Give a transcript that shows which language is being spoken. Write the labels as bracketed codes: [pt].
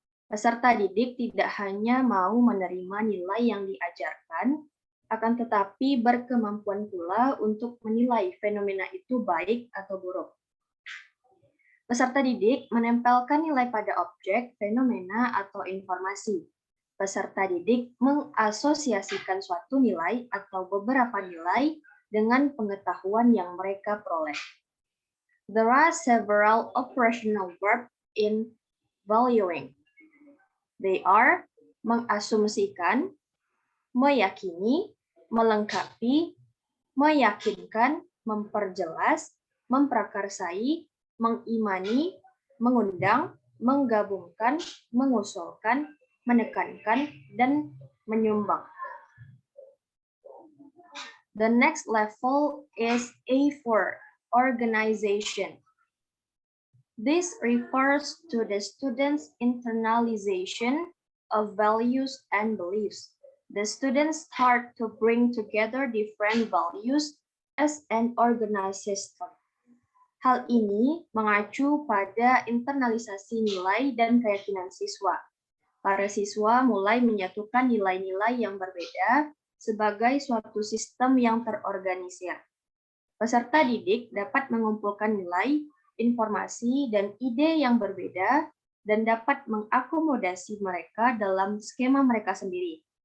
[id] Peserta didik tidak hanya mau menerima nilai yang diajarkan, akan tetapi berkemampuan pula untuk menilai fenomena itu baik atau buruk. Peserta didik menempelkan nilai pada objek, fenomena, atau informasi. Peserta didik mengasosiasikan suatu nilai atau beberapa nilai dengan pengetahuan yang mereka peroleh. [en] There are several operational verbs in valuing. They are [id] mengasumsikan, meyakini, melengkapi, meyakinkan, memperjelas, memprakarsai, mengimani, mengundang, menggabungkan, mengusulkan, menekankan, dan menyumbang. [en] The next level is A4, organization. This refers to the students' internalization of values and beliefs. The students start to bring together different values as an organized system. [id] Hal ini mengacu pada internalisasi nilai dan keyakinan siswa. Para siswa mulai menyatukan nilai-nilai yang berbeda sebagai suatu sistem yang terorganisir. Peserta didik dapat mengumpulkan nilai, informasi, dan ide yang berbeda dan dapat mengakomodasi mereka dalam skema mereka sendiri.